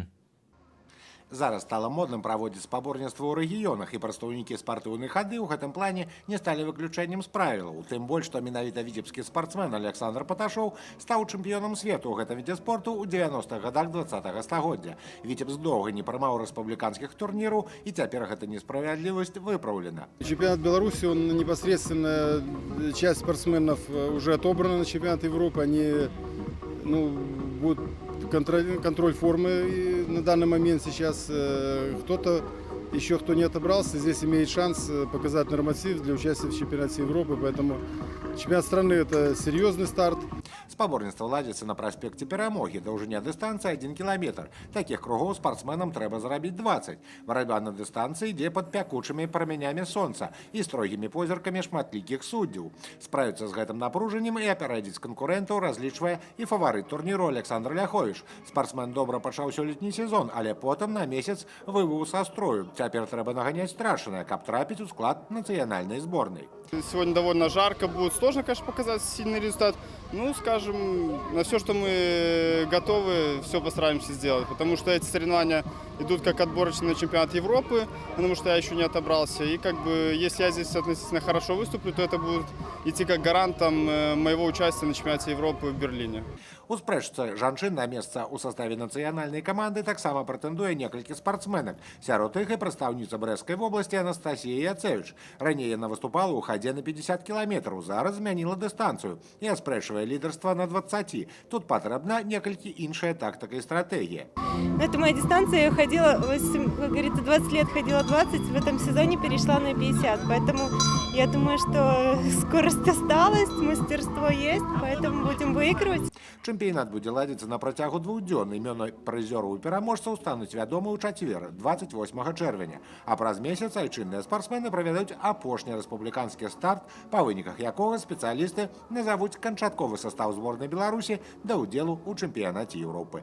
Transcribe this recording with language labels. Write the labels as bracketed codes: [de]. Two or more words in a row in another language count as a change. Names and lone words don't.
[be] Зараз стала модным праводзіць спаборніцтва ў рэгіёнах, і прадстаўнікі спартыўнай хады ў гэтым плане не сталі выключэннем з правілаў. Тым больш, што менавіта віцебскі спартсмен Александр Паташоў стаў чэмпіёнам свету ў гэтым відзе спорту ў 90-х гадах 20-го стагоддзя. Віцебск доўга не прымаў рэспубліканскіх турніраў, і цяпер гэта несправядлівасць выпраўлена. [ru] Чемпионат Беларуси, он непосредственно, часть спортсменов уже отобрана на чемпионат Европы, они будут контроль формы и на данный момент сейчас кто-то еще, кто не отобрался, здесь имеет шанс показать норматив для участия в чемпионате Европы, поэтому чемпионат страны – это серьезный старт. [be] Спаборніцтва ладзіцца на праспекце Перамогі, даўжыня дыстанцыі 1 кіламетр. Такіх кругоў спартсменам трэба зарабіць 20. Барацьба на дыстанцыі ідзе пад пякучымі праменямі сонца і строгімі позіркамі шматлікіх суддзяў. Справіцца з гэтым напружаннем і апярэдзіць канкурэнтаў разлічвае і фаварыт турніру Александр Ляховіч. Спартсмен добра пачаў сёлетні сезон, але потым на месяц выбыў са строю. Цяпер трэба наганяць страшнае, каб трапіць у склад нацыянальнай зборнай. [ru] Сегодня довольно жарко, будет сложно, конечно, показать сильный результат. Скажем, на все, что мы готовы, все постараемся сделать. Потому что эти соревнования идут как отборочные на чемпионат Европы, потому что я еще не отобрался. И если я здесь относительно хорошо выступлю, то это будет идти как гарантом моего участия на чемпионате Европы в Берлине. [be] У спрэчцы жанчын на месца ў саставе нацыянальнай каманды таксама прэтэндуе некалькі спартсменак. Сярод іх і прадстаўніца Брэсцкай вобласці Анастасія Яцевіч. Раней яна выступала ў хадзе на 50 кіламетраў, зараз змяніла дыстанцыю і аспрэчвае лідарства на 20. Тут патрэбна некалькі іншая тактика и стратегия. [ru] Это моя дистанция, я ходила, как говорится, 20 лет ходила 20, в этом сезоне перешла на 50, поэтому я думаю, что скорость осталась, мастерство есть, поэтому будем выигрывать. [be] Чэмпіянат будзе ладзіцца на працягу 2 дзён. Імёны прызёраў і пераможцаў стануць вядомы ў чацвер, 28 чэрвеня. А праз месяц айчынныя спартсмены правядуць апошні рэспубліканскі старт, па выніках якога спецыялісты назавуць канчатковы состав зборнай Беларусі да ўдзелу ў чэмпіянаце Еўропы.